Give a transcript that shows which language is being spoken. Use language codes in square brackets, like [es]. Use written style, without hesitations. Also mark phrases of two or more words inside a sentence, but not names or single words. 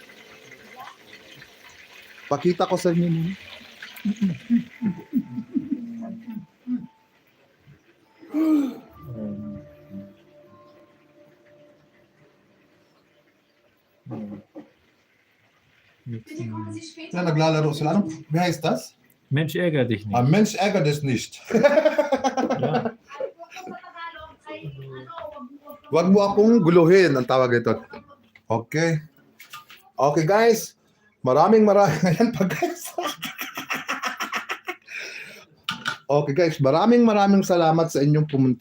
[tl] Pakita ko sa inyo. Na naglalaro sila. Ano? [de] Wie heißt das? Mensch, ärger dich nicht. Mensch ärgert es nicht. Ja. [tl] Wag mo akong guluhin, ang tawag ito. [en] Okay. Okay guys. [tl] Maraming ayan pa guys. [en] Okay guys, [tl] maraming salamat sa inyong pumunta.